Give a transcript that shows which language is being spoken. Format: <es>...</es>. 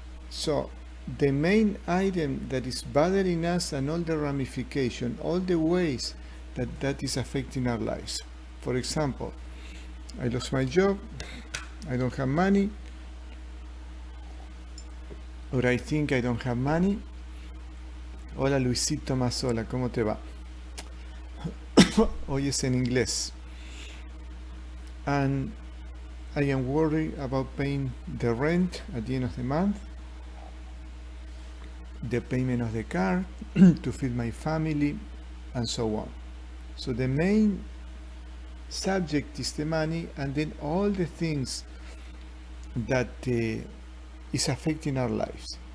<en>So the main item that is bothering us and all the ramification, all the ways that that is affecting our lives. For example, I lost my job, I don't have money, or I think I don't have money.</en> <es>Hola Luisito Mazola, ¿cómo te va? Hoy es en inglés.</es> <en>And I am worried about paying the rent at the end of the month, the payment of the car, to feed my family, and so on. So the main subject is the money, and then all the things that is affecting our lives.</en>